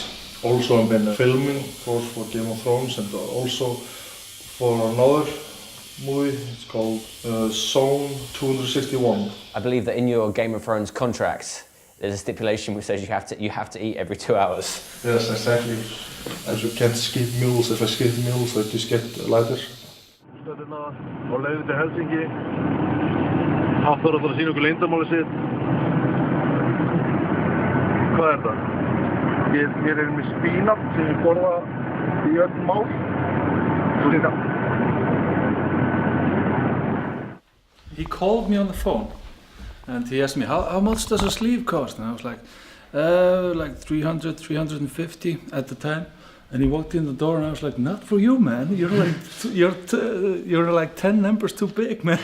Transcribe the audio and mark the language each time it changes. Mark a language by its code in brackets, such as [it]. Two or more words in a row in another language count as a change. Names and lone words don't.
[en] Also I've been filming for Game of Thrones and also for another movie. It's called Zone 261. I believe that in your Game of Thrones contract, there's a stipulation which says you have to eat every 2 hours. Yes, exactly. As you can't skip meals. If I skip meals, I just get lighter. [is] Stöðuna á leiðinni til Helsingi. Hafþór að sína okkur leyndarmálið sitt. Hvað er það? Hér erum við spínat sem við borða í öll mál. [en] He called me on the phone and he asked me, how much does a sleeve cost? And I was like 300, 350 at the time. And he walked in the door and I was like, not for you, man. You're like 10 numbers too big, man.